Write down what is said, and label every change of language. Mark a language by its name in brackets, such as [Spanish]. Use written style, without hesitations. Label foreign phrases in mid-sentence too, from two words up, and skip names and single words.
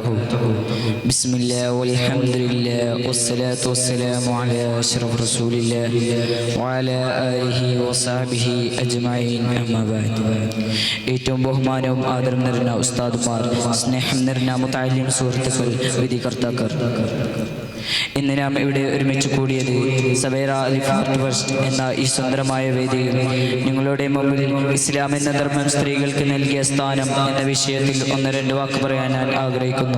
[Arabic] بسم الله والحمد لله والصلاة والسلام على أشرف رسول الله وعلى آله وصحبه أجمعين. أما بعد. [Malayalam] ഏറ്റവും ബഹുമാനവും ആദരവും നിറഞ്ഞ ഉസ്താദുമാർ, സ്നേഹം നിറഞ്ഞ മുതഅല്ലിം സുഹൃത്തുക്കൾ, വിധികർത്താക്കൾ, ഇന്ന് നാം ഇവിടെ ഒരുമിച്ച് കൂടിയത് സവേറ അലിഫ് ആർട്ട് ഫെസ്റ്റ് എന്ന ഈ സുന്ദരമായ വേദിയിൽ നിങ്ങളുടെ മുമ്പിൽ ഇസ്ലാം എന്ന ധർമ്മം സ്ത്രീകൾക്ക് നൽകിയ സ്ഥാനം എന്ന വിഷയത്തിൽ ഒന്ന് രണ്ട് വാക്ക് പറയാൻ ഞാൻ ആഗ്രഹിക്കുന്നു.